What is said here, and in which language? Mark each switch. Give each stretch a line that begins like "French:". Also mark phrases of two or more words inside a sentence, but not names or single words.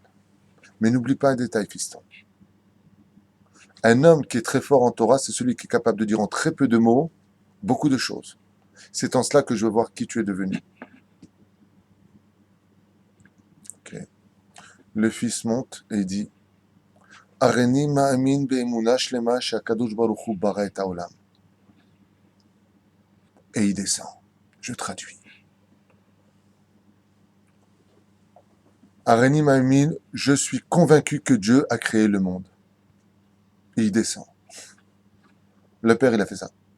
French: Mais n'oublie pas un détail, fiston. Un homme qui est très fort en Torah, c'est celui qui est capable de dire en très peu de mots beaucoup de choses. C'est en cela que je veux voir qui tu es devenu. Okay. Le fils monte et dit
Hebrew: אני מאמין באמונה שלמה שהקדוש ברוך הוא ברא את העולם.
French: Et il descend. Je traduis.
Hebrew: אני מאמין,
French: je suis convaincu que Dieu a créé le monde. Et il descend. Le père, il a fait ça.